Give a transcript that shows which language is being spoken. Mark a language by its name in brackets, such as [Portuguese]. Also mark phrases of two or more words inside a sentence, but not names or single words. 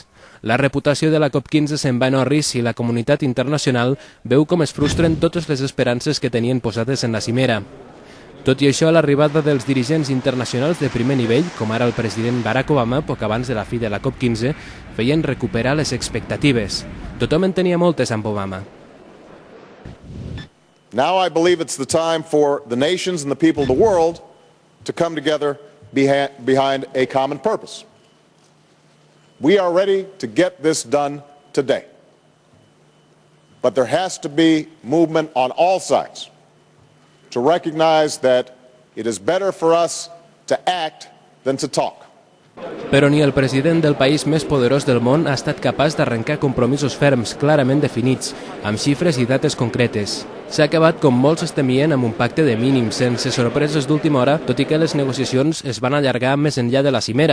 [Catalan] La reputació de la COP15 se'n va en orris i la comunitat internacional veu com es frustren totes les esperances que tenien posades en la cimera. Tot i això, l'arribada dels dirigents internacionals de primer nivell, com ara el president Barack Obama, poc abans de la fi de la COP15, feien recuperar les expectatives. Tothom en tenia moltes amb Obama. [English] Now I believe it's the time for the nations and the people of the world to come together behind a common purpose. We are ready to get this done today. But there has to be movement on all sides to recognize that it is better for us to act than to talk. [Catalan] Però ni el president del país més poderós del món ha estat capaç d'arrencar compromisos ferms, clarament definits, amb xifres i dates concretes. S'ha acabat, com molts es temien, amb un pacte de mínims, sense sorpreses d'última hora, tot i que les negociacions es van allargar més enllà de la cimera.